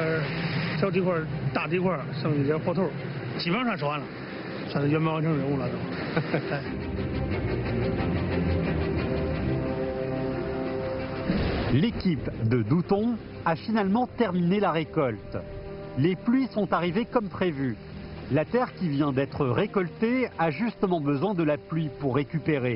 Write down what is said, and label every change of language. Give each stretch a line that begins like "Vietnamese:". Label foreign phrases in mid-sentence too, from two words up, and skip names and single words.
Chinese: 些小地块、大地块，剩下这些活头，基本上是完了，算是圆满完成任务了都。
French: L'équipe de Douton a finalement terminé la récolte. Les pluies sont arrivées comme prévu. La terre qui vient d'être récoltée a justement besoin de la pluie pour récupérer.